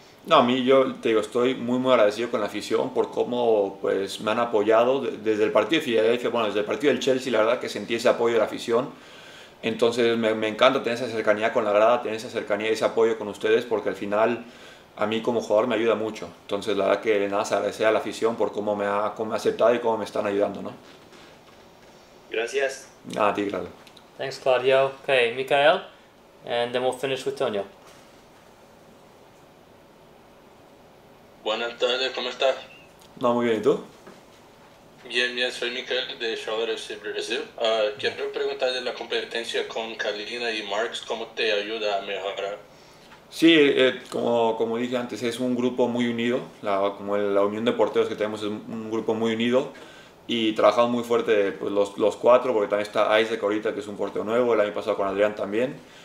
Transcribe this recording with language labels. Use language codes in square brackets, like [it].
[es] No, a mí yo te digo, estoy muy agradecido con la afición por cómo pues, me han apoyado desde el partido de Filadelfia, bueno, desde el partido del Chelsea, la verdad que sentí ese apoyo de la afición. Entonces me encanta tener esa cercanía con la grada, tener esa cercanía y ese apoyo con ustedes porque al final a mí como jugador me ayuda mucho. Entonces la verdad que nada, se agradecer a la afición por cómo me ha aceptado y cómo me están ayudando, ¿no? Gracias. Nada, a ti, claro. [en] Thanks, Claudio. Okay, Mikael, and then we'll finish with Tonio. [es] Buenas tardes, ¿cómo estás? No, muy bien, ¿y tú? Bien, soy Mikael de Charlotte FC Brasil. Quiero preguntar de la competencia con Kalina y Marks, ¿cómo te ayuda a mejorar? Sí, como dije antes, es un grupo muy unido, como la unión de porteros que tenemos es un grupo muy unido y trabajamos muy fuerte pues, los cuatro, porque también está Isaac ahorita, que es un portero nuevo, el año pasado con Adrián también,